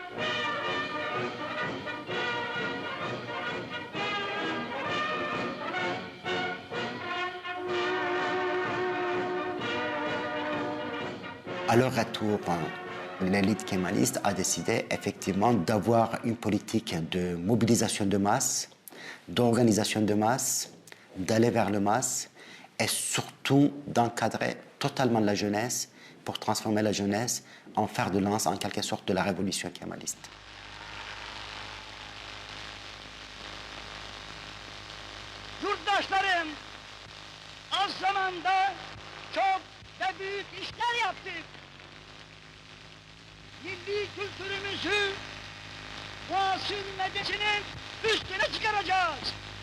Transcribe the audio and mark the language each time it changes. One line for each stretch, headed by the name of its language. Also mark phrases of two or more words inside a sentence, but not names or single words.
French: À leur retour, l'élite kémaliste a décidé effectivement d'avoir une politique de mobilisation de masse, d'organisation de masse, d'aller vers le masse et surtout d'encadrer totalement la jeunesse pour transformer la jeunesse en fer de lance en quelque sorte de la révolution kémaliste.
Turkish: Yurttaşlarım, az zamanda çok ve büyük işler yaptık. Milli kültürümüzü muasır medeniyetinin üstüne çıkaracağız.